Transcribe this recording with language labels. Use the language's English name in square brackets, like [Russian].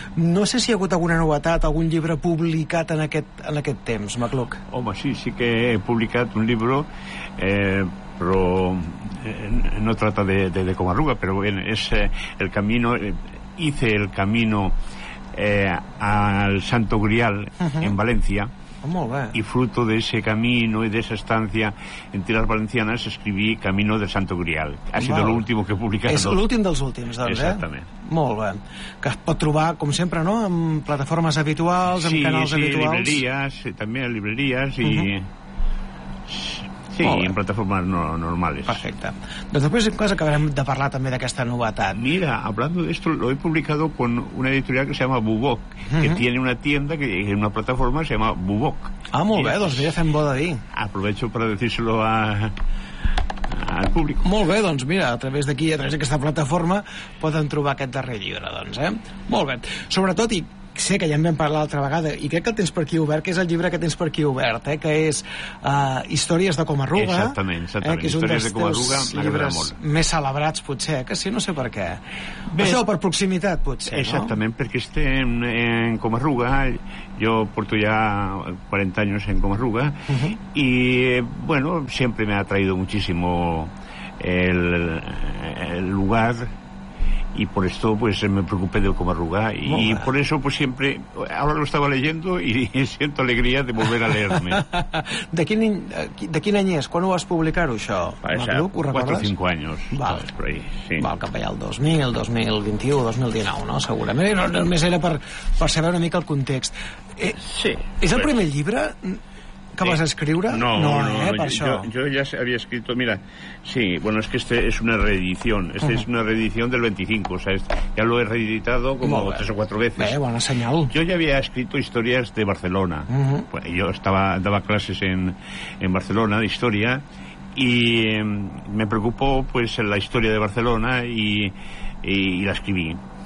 [Catalan] No sé si hi ha hagut alguna novetat, algun llibre publicat en aquest temps, Macluc. Home, sí que he publicat un llibre, però no trata de Coma-ruga, però bé, és El Camino, [Spanish] Hice el Camino... al Santo Grial en Valencia. [Catalan] Molt bé. [Spanish] Y fruto de ese camino y de esa estancia en tierras valencianas escribí Camino del Santo Grial. Ha sido lo último que he publicado. [Catalan] És l'últim dels últims, doncs, exactament. Eh? Molt bé. Que es pot trobar, com sempre, no?, en plataformes habituals, en canals habituals. [Spanish] Sí, librerías, [Catalan] també a [Spanish] librerías y... Sí, en plataformas normales. [Catalan] Perfecte. Doncs després en cas acabarem de parlar també d'aquesta novetat. [Spanish] Mira, hablando de esto, lo he publicado con una editorial que se llama Bubok, que tiene una tienda que en una plataforma se llama Bubok. [Catalan] Ah, molt bé, doncs ja fem bo de dir. [Spanish] Aprovecho para decírselo al público. [Catalan] Molt bé, doncs mira, a través d'aquí, a través d'aquesta plataforma, poden trobar aquest darrer llibre, doncs, eh? Molt bé. Sobretot, i... Sé que ja en vam parlar l'altra vegada, i crec que el tens per aquí obert, que és el llibre que tens per aquí obert, eh? Que és Històries de Coma-ruga. Exactament. Que és un dels teus llibres més celebrats, potser, que sí, no sé per què. Bé, això per proximitat, potser, exactament, no? Exactament, perquè estem en Coma-ruga, jo porto ja 40 anys en Coma-ruga, i, bueno, sempre m'ha [Spanish] atraído muchísimo el lugar... Y por esto pues me preocupé del Coma-ruga y por eso pues siempre ahora lo estaba leyendo y siento alegría de volver a leerme. [Catalan] De quin any és? Quan ho vas publicar, això? Macluc, ho recordes? 4 o 5 anys. Val. Sí. Val, cap allà el 2000, 2021, 2019, no? Segurament. No, només era per saber una mica el context. Sí. És el primer llibre que vas escriure? [Spanish] Yo ya había escrito, mira, sí, bueno, es que este es una reedición, este es una reedición del 25, o sea, ya lo he reeditado como tres o cuatro veces. [Catalan] Bé, bona senyal. [Spanish] Yo ya había escrito historias de Barcelona, pues yo daba clases en Barcelona de historia y me preocupó pues la historia de Barcelona y la escribí.